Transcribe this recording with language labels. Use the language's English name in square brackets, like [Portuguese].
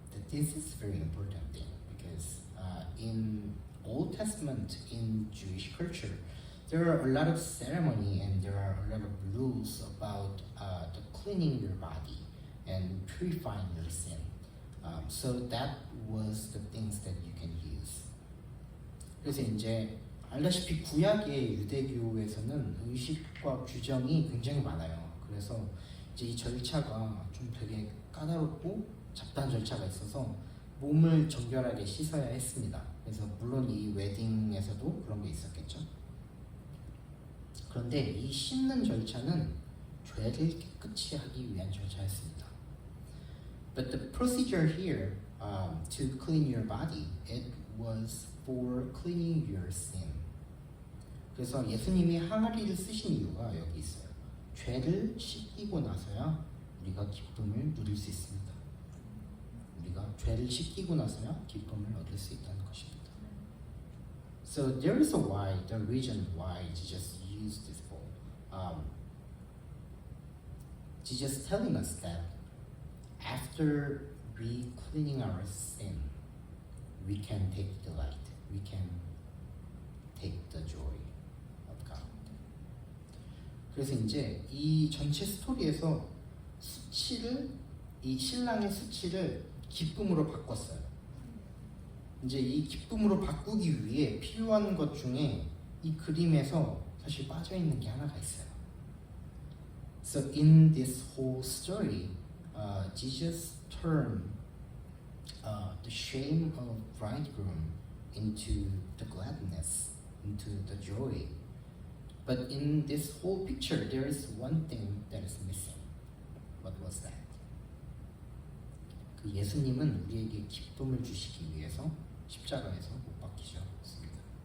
[English] This is very important thing because in Old Testament, in Jewish culture, there are a lot of ceremony and there are a lot of rules about the cleaning your body and purifying your sin. So that was the things that you can use. [Korean] 그래서 이제 알다시피 구약의 유대교에서는 의식과 규정이 굉장히 많아요. 그래서 이제 이 절차가 좀 되게 까다롭고 잡다한 절차가 있어서 몸을 정결하게 씻어야 했습니다. 그래서 물론 이 웨딩에서도 그런 게 있었겠죠. 그런데 이 씻는 절차는 죄를 깨끗이 하기 위한 절차였습니다. [English] But the procedure here to clean your body, it was for cleaning your sin. [Korean] 그래서 예수님이 항아리를 쓰신 이유가 여기 있어요. 죄를 씻기고 나서야 우리가 기쁨을 누릴 수 있습니다. 우리가 죄를 씻기고 나서야 기쁨을 얻을 수 있다는 것입니다. [English] So there is a why, the reason why Jesus used this bowl. Jesus telling us that after we cleaning our sin, we can take delight, we can take the joy of God. [Korean] 그래서 이제 이 전체 스토리에서 수치를 이 신랑의 수치를 기쁨으로 바꿨어요. 이제 이 기쁨으로 바꾸기 위해 필요한 것 중에 이 그림에서 사실 빠져 있는 게 하나가 있어요. [English] So in this whole story, Jesus turned the shame of bridegroom into the gladness, into the joy. But in this whole picture, there is one thing that is missing. What was that? [Korean] 그 예수님은 우리에게 기쁨을 주시기 위해서 십자가에서 못 박히셨습니다.